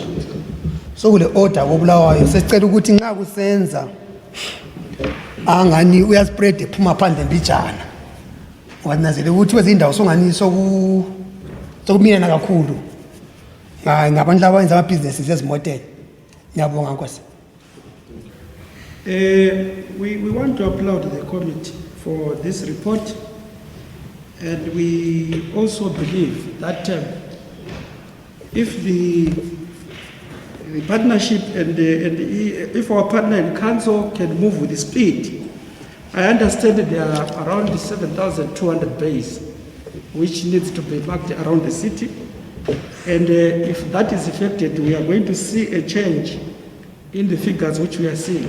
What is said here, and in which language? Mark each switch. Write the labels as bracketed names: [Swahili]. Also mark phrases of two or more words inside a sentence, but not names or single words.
[North Ndebele] So kule order wobulawayo sesicela ukuthi nxa kusenza angani uyaspread ephuma phandle mbijana wanazele ukuthi kwezindawo songani sokuminana kakhulu ngabantu abayenza ama-businesses ezimotela. Ngiyabonga nkosi. [English] We want to applaud the committee for this report, and we also believe that if the partnership and if our partner in council can move with the speed, I understand there are around 7,200 bays which needs to be marked around the city, and if that is effected, we are going to see a change in the figures which we are seeing.